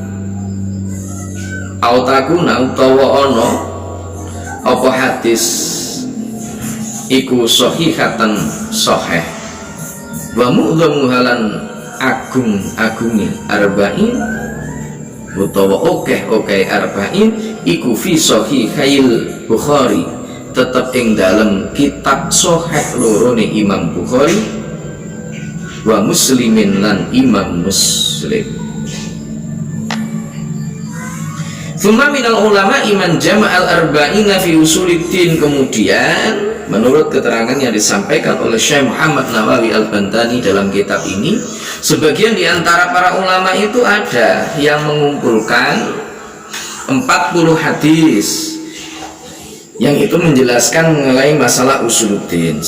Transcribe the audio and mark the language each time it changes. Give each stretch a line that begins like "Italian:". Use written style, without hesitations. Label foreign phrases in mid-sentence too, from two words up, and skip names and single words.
Arabic: au takuna
Javanese: utawa ana apa hadis iku sahihatan sahih
Arabic: wa mu'dhamu halan
Javanese: agung-agungi arba'in utawa okeh arba'in iku
Arabic: fi sahihil Bukhari
Javanese: tetap ing dalam kitab sahih lorone Imam Bukhari
Arabic: wa Muslimin
Javanese: lan Imam Muslim.
Arabic: Thumma minal ulama iman jama'al arba'ina fi usuluddin,
Indonesian: kemudian menurut keterangan yang disampaikan oleh Syekh Muhammad Nawawi Al-Bantani dalam kitab ini, sebagian di antara para ulama itu ada yang mengumpulkan 40 hadis yang itu menjelaskan mengenai masalah usuluddin.